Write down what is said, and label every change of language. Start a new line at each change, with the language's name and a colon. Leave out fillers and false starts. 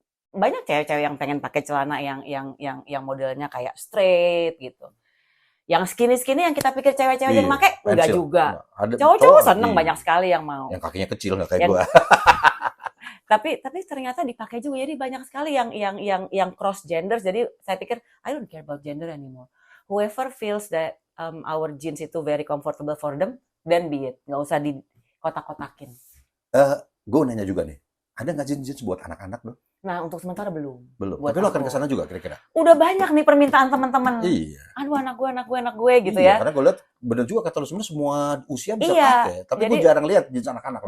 Indonesian: Banyak cewek-cewek yang pengen pakai celana yang modelnya kayak straight gitu. Yang skinny yang kita pikir cewek-cewek yang pakai enggak juga. Cowok-cowok seneng banyak sekali yang mau. Yang kakinya kecil nggak kayak gua. tapi ternyata dipakai juga. Jadi banyak sekali yang cross gender. Jadi saya pikir
English: I don't care about gender anymore. Whoever feels that our jeans
Indonesian: itu
English: very comfortable for them, then be it.
Indonesian: Nggak usah di kotak-kotakin. Gue nanya juga nih, ada nggak jeans buat anak-anak dong? Nah, untuk sementara belum. Tapi lo akan ke sana juga kira-kira? Udah banyak nih permintaan teman-teman. Iya. Aduh, anak gue gitu ya. Karena gue lihat bener juga kata lo sebenarnya semua usia bisa pakai. Tapi gue jarang lihat jeans anak-anak.